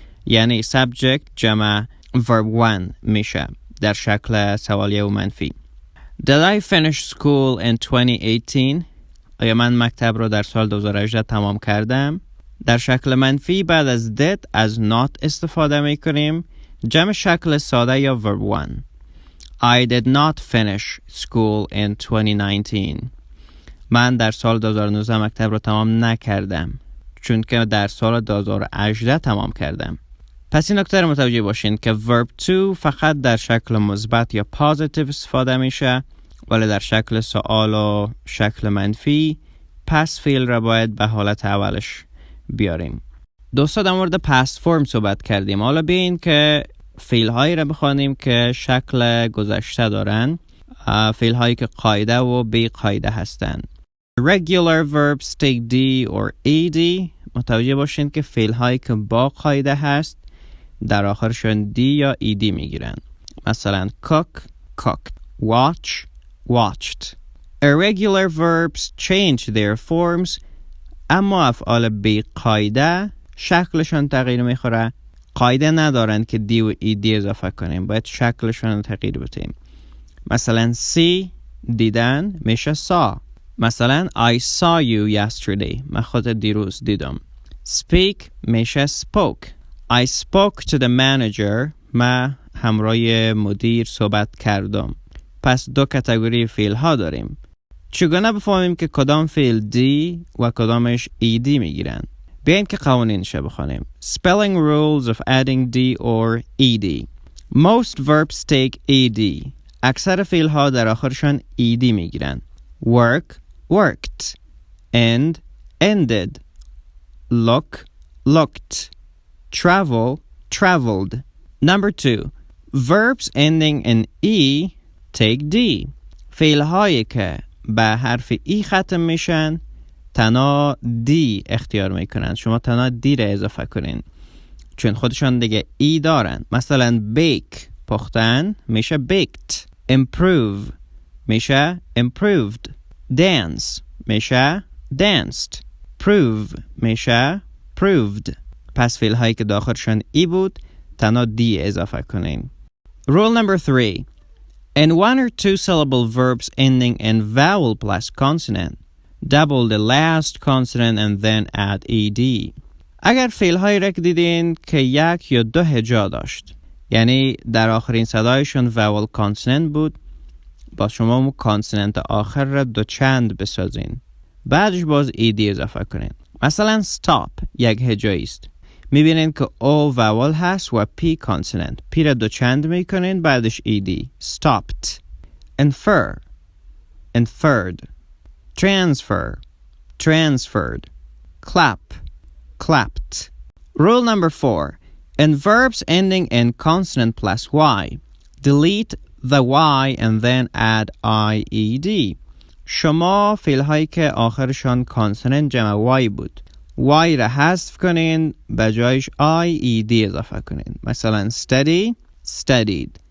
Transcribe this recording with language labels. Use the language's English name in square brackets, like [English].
[Persian] یعنی subject جمع verb one میشه در شکل سوالیه و منفی. [English] Did I finish school in 2018? [Persian] آیا من مکتب رو در سال 2018 تمام کردم؟ در شکل منفی بعد از did از not استفاده میکنیم. جمع شکل ساده یا verb one. [English] I did not finish school in 2019. [Persian] من در سال 2019 مکتب رو تمام نکردم چون که در سال 2018 تمام کردم. پس این نکته رو متوجه باشین که verb to فقط در شکل مثبت یا positive استفاده میشه ولی در شکل سوال و شکل منفی پس فعل را باید به حالت اولش بیاریم. دوستا در مورد past form صحبت کردیم. حالا بیاین که فعل هایی را بخوانیم که شکل گذشته دارن. فعل هایی که قاعده و بی قاعده هستن. [English] Regular verbs take D or ED. [Persian] متوجه باشین که فعل هایی که با قاعده هست در آخرشون D یا ED میگیرن. [English] مثلا cook, cooked. Watch, watched. Irregular verbs change their forms. [Persian] اما افعال بی قاعده شکلشون تغییر میخوره. قاعده ندارن که دی و ایدی اضافه کنیم. باید شکلشون تغییر بدیم. مثلا see دیدن میشه saw. [English] مثلا I saw you yesterday. [Persian] من خود دیروز دیدم. [English] Speak میشه spoke. I spoke to the manager. [Persian] من همراه مدیر صحبت کردم. پس دو کاتگوری فعل ها داریم. چگونه بفهمیم که کدام فعل دی و کدامش ایدی میگیرن؟ بیاین که قوانینش بخونیم. [English] Spelling rules of adding D or ED. Most verbs take ED. [Persian] اکثر فعل ها در آخرشان ED میگیرن. [English] Work, worked. End, ended. Look, looked. Travel, traveled. Number 2. Verbs ending in E take D. [Persian] فعل هایی که به حرف ای ختم میشن تنها دی اختیار میکنن. شما تنها دی را اضافه کنین چون خودشان دیگه ای دارن. مثلا bake پختن میشه baked. [English] Improve میشه improved. Dance میشه danced. Prove میشه proved. [Persian] پس فعل هایی که داخلشان ای بود تنها دی اضافه کنین. [English] Rule number 3. In one or two syllable verbs ending in vowel plus consonant, double the last consonant and then add ed. [Persian] اگر فعل هایی را دیدین که یک یا دو هجا داشت یعنی در آخرین صدایشون vowel consonant بود با شما کانسوننت آخر را دو چند بسازین بعدش باز ed اضافه کنین. مثلا stop یک هجایی است. میبینین که O vowel هست و P consonant. P را دو چند میکنین بعدش ED. [English] Stopped. Infer. Inferred. Transfer. Transferred. Clap. Clapped. Rule number 4. In verbs ending in consonant plus Y, delete the Y and then add IED. [Persian] شما فعل هایی که آخرشان کانسوننت جمع Y بود Y را حذف کنین به جایش IED اضافه کنین. [English] مثلا study, studied.